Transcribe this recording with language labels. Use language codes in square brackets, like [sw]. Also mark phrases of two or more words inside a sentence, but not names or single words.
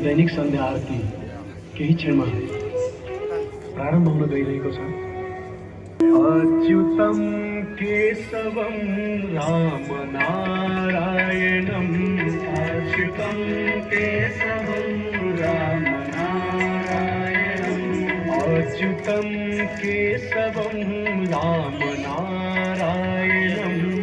[ne] दैनिक संध्या आरती केही क्षणमा प्रारम्भ हुन गइरहेको छ। [sa] अच्युतम केशवम राम नारायणम अच्युतम केशवम राम नारायणम अच्युतम केशवम राम नारायणम